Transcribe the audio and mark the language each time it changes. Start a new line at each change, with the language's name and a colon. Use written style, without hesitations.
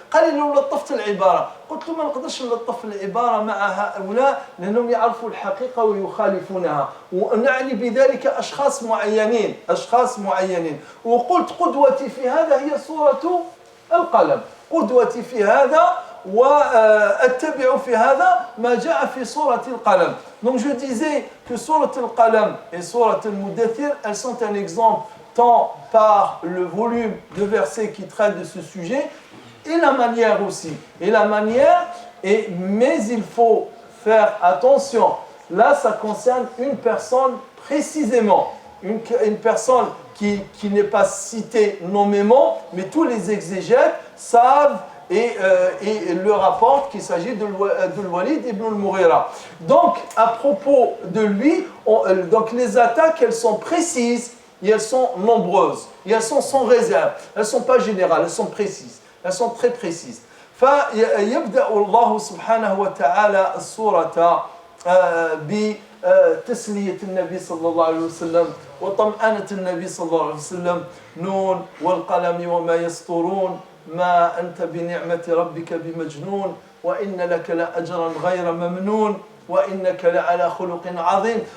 Arabic: قال لي لو لطفت العبارة، قلت له ما نقدرش نلطف العبارة مع هؤلاء لأنهم يعرفوا الحقيقة ويخالفونها، ونعني بذلك أشخاص معينين. وقلت قدوتي في هذا هي سورة القلم، قدوتي في هذا وأتبع في هذا ما جاء في سورة القلم.
French: Donc je disais que سورة القلم et سورة المدثر, elles sont un exemple tant par le volume de versets qui traitent de ce sujet et la manière aussi. Mais il faut faire attention. Là, ça concerne une personne précisément, une personne qui n'est pas citée nommément, mais tous les exégètes savent et le rapportent qu'il s'agit de Walid ibn al-Mughira. Donc, à propos de lui, donc les attaques, elles sont précises et elles sont nombreuses. Et elles sont sans réserve. Elles ne sont pas générales, elles sont précises. Elles sont très précises.
Arabic: فيبدأ الله سبحانه وتعالى السورة بتسلية النبي صلى الله عليه وسلم وطمأنة النبي صلى الله عليه وسلم. نون والقلم وما يسطرون ما أنت بنعمة ربك بمجنون وإن لك لأجرا غير ممنون وإنك لعلى خلق عظيم.